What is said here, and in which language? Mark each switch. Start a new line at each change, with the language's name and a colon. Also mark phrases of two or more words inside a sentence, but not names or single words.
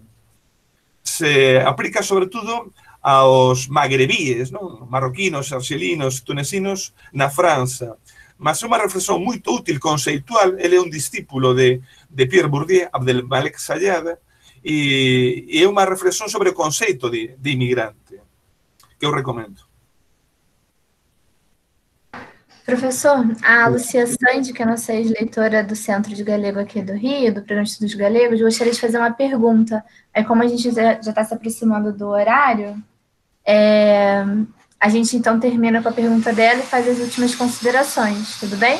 Galician: Se aplica sobre todo aos magrebíes, non? Marroquinos, arxelinos, tunesinos, na França. Mas é unha reflexión moito útil, conceitual. Ele é un discípulo de Pierre Bourdieu, Abdelmalek Sayad, e é unha reflexión sobre o conceito de inmigrante, que eu recomendo.
Portuguese: Professor, a Lucia Sandi, que é nossa ex-leitora do Centro de Galego aqui do Rio, do Programa de Estudos Galegos, gostaria de fazer uma pergunta. Aí, como a gente já está se aproximando do horário, a gente então termina com a pergunta dela e faz as últimas considerações, tudo bem?